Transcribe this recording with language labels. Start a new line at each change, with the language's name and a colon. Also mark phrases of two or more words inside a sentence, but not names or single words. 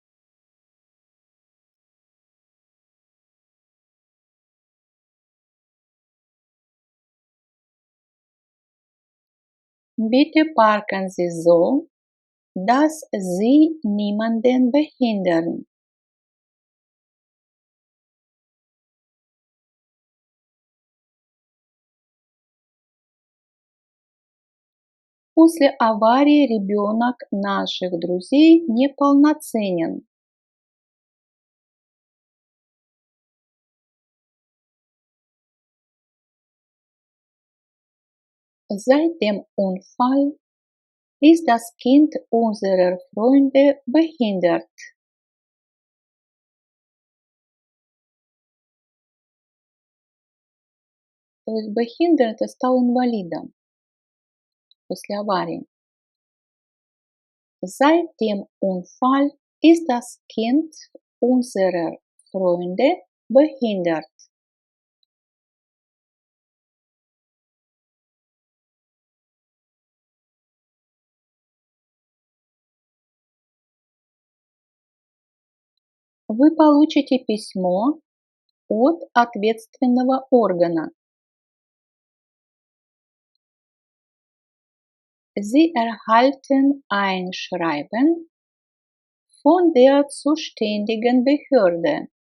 German: Bitte parken Sie so, dass Sie niemanden behindern.
Russian: После аварии ребенок наших друзей неполноценен.
German: Seit dem Unfall ist das Kind unserer Freunde behindert.
Russian: То есть behindert стал инвалидом после аварии.
German: Seit dem Unfall ist das Kind unserer Freunde behindert.
Russian: Вы получите письмо от ответственного органа.
German: Sie erhalten ein Schreiben von der zuständigen Behörde.